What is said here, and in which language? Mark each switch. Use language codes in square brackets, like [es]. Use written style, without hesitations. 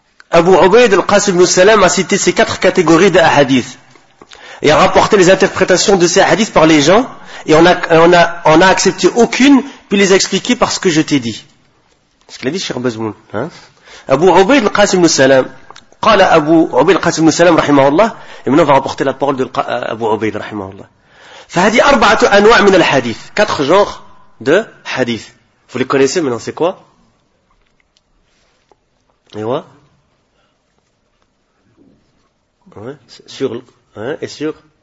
[fr] Abu Ubayd al-Qasim ibn Salam a cité ces quatre catégories de hadith et a rapporté les interprétations de ces hadiths par les gens et on a accepté aucune puis les a expliquées par ce que je t'ai dit. Ce qu'il a dit Cheikh Bazmoun. Abu Ubayd al-Qasim ibn Salam, قال Abu Ubayd al-Qasim ibn Salam رحمه الله, et maintenant on va rapporter la parole de Abu Ubayd رحمه الله. [ar] فهذه أربعة أنواع من الحديث. [fr] Quatre genres de hadith. Vous les connaissez maintenant, c'est quoi? Et quoi? Ouais, sur, hein, et sur.